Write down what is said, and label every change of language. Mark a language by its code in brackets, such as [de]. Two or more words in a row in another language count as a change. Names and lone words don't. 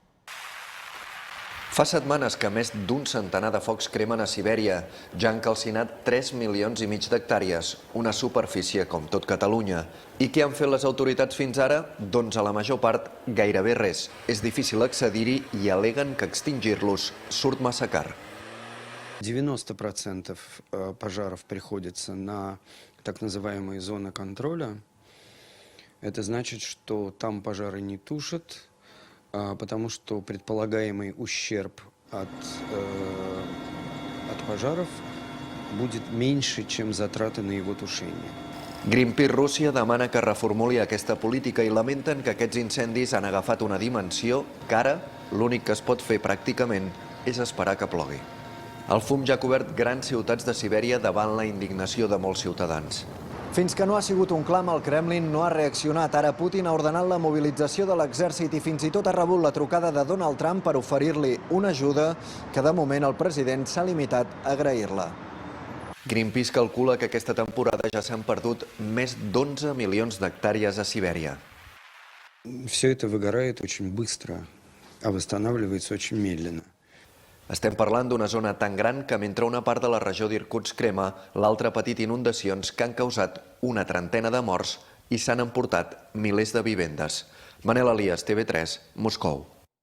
[ca] Fa setmanes que més d'un centenar de focs cremen a Sibèria. Ja han calcinat 3,5 milions d'hectàrees, una superfície com tot Catalunya. I què han fet les autoritats fins ara? Doncs a la major part gairebé res. És difícil accedir-hi i al·leguen que extingir-los surt massa car. [ru] 90% пожаров приходится на так называемые зоны контроля. Это значит, что там пожары не тушат, потому что предполагаемый ущерб от пожаров будет меньше, чем затраты на его тушение. [ca] Greenpeace Rússia demana que reformuli aquesta política i lamenten que aquests incendis han agafat una dimensió que ara l'únic que es pot fer pràcticament és esperar que plogui. El fum ja ha cobert grans ciutats de Sibèria davant la indignació de molts ciutadans. Fins que no ha sigut un clam, el Kremlin no ha reaccionat. Ara Putin ha ordenat la mobilització de l'exèrcit i fins i tot ha rebut la trucada de Donald Trump per oferir-li una ajuda que de moment el president s'ha limitat a agrair-la. Greenpeace calcula que aquesta temporada ja s'han perdut més d'11 milions d'hectàrees a Sibèria. [ru] Все это выгорает очень быстро, а восстанавливается очень медленно. [ca] Estem parlant d'una zona tan gran que mentre una part de la regió d'Irkutsk crema, l'altra ha patit inundacions que han causat una trentena de morts i s'han emportat milers de vivendes. Manel Elias, TV3, Moscou.